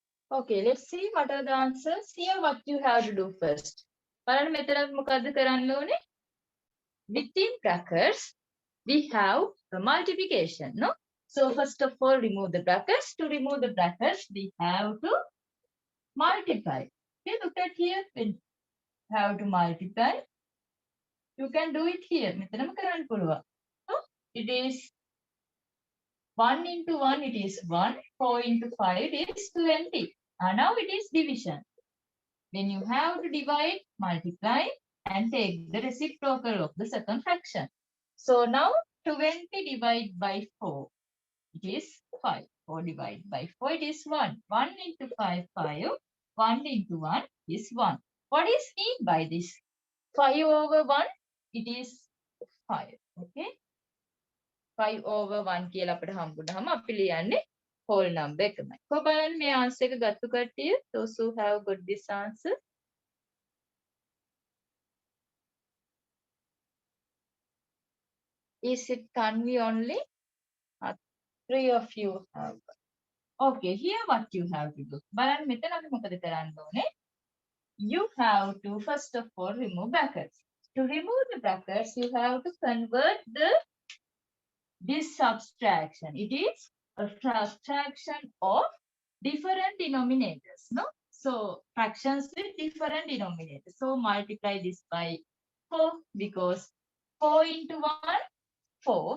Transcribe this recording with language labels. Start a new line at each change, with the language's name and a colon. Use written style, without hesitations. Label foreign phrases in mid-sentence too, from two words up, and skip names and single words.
English: Okay, let's see what are the answers. Here what you have to do first.
Sinhala: බලන්න මෙතන මොකද්ද කරන්න ඕනේ?
English: Within brackets, we have the multiplication, no? So first of all, remove the brackets. To remove the brackets, we have to multiply. Okay, look at here. When you have to multiply, you can do it here.
Sinhala: මෙතනම කරන්න පුළුවන්.
English: So it is 1 into 1, it is 1. 4 into 5, it is 20. Now it is division. When you have to divide, multiply, and take the reciprocal of the second fraction. So now 20 divided by 4, it is 5. 4 divided by 4, it is 1. 1 into 5, 5. 1 into 1 is 1. What is mean by this? 5 over 1, it is 5. Okay.
Sinhala: 5 over 1 කියලා අපිට හම්බුනහම අපි ලියන්නේ
English: whole number
Sinhala: එකමයි. කොහොම බලන්න මේ answer එක ගත්ත කට්ටිය?
English: Those who have got this answer. Is it Tanvi only? 3 of you have. Okay, here what you have to do.
Sinhala: බලන්න මෙතන අපි මොකද කරන්න ඕනේ?
English: You have to first of all remove brackets. To remove the brackets, you have to convert this subtraction. It is a subtraction of different denominators, no? So fractions with different denominators. So multiply this by 4 because 4 into 1, 4.